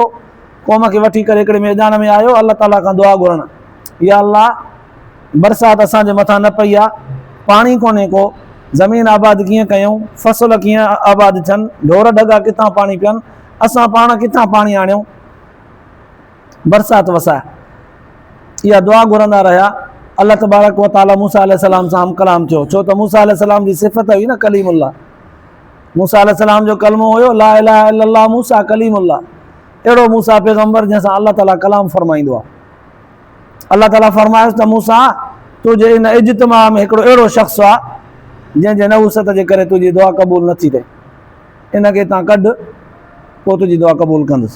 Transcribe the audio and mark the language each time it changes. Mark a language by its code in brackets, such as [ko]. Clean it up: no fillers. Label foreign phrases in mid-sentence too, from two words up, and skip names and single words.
[sd] क़ौम खे वठी करे हिकिड़े मैदान में आयो, अल्लाह ताला खां दुआ घुरणु, या अल्लाह बरसाति असांजे मथां न पई आहे, पाणी कोन्हे को, ज़मीन आबाद कीअं कयूं, फसल कीअं आबाद थियनि, ढोर ढगा किथां पाणी पियनि, असां पाण किथां पाणी आणियूं, बरसाति वसाए। इहा दुआ घुरंदा रहिया। [ar] الله تبارك وتعالى [sd] मूसा अलैहिस्सलाम सां हम कलाम थियो, छो त मूसा अलैहिस्सलाम जी सिफ़त हुई न कलीमुल्लाह। मूसा अलैहिस्सलाम जो कलमो हुयो [ar] لا إله إلا الله موسى كليم الله. [sd] अहिड़ो मूसा पैगम्बर जंहिंसां अल्लाह ताला कलाम फरमाईंदो आहे। अल्लाह ताला फरमायोसि त मूसा, तुंहिंजे इन इज्तिमा में हिकिड़ो अहिड़ो शख़्स आहे जंहिंजे नहुसत जे करे तुंहिंजी दुआ क़बूल नथी थिए, इनखे तव्हां कढ, पोइ तुंहिंजी दुआ क़बूल कंदुसि।